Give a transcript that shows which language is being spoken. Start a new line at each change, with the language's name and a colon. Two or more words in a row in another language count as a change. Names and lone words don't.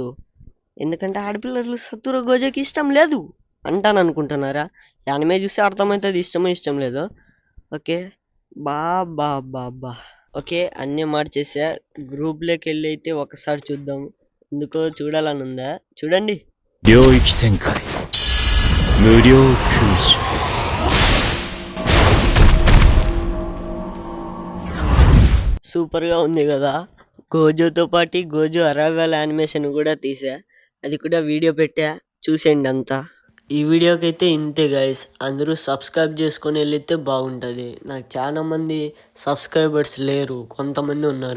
Telugu: ఎందుకంటే ఆడపిల్లలు సతురో గోజోకి ఇష్టం లేదు అంటాను అనుకుంటున్నారా? యానిమే చూస్తే అర్థమవుతుంది ఇష్టమో ఇష్టం లేదో. ఓకే, బా. ఓకే, అన్నీ మార్చేసా. గ్రూప్లోకి వెళ్ళి అయితే ఒకసారి చూద్దాం. ఎందుకో చూడాలని ఉందా? చూడండి.
Japanese: 領域展開無料空襲
Telugu: సూపర్గా ఉంది కదా. గోజోతో పాటు గోజో
English: arrival animation
Telugu: కూడా తీసా. అది కూడా వీడియో పెట్టా, చూసేయండి అంతా. ఈ వీడియోకి అయితే ఇంతే గైస్. అందరూ సబ్స్క్రైబ్ చేసుకొని వెళితే బాగుంటుంది. నాకు చాలా మంది సబ్స్క్రైబర్స్ లేరు, కొంతమంది ఉన్నారు.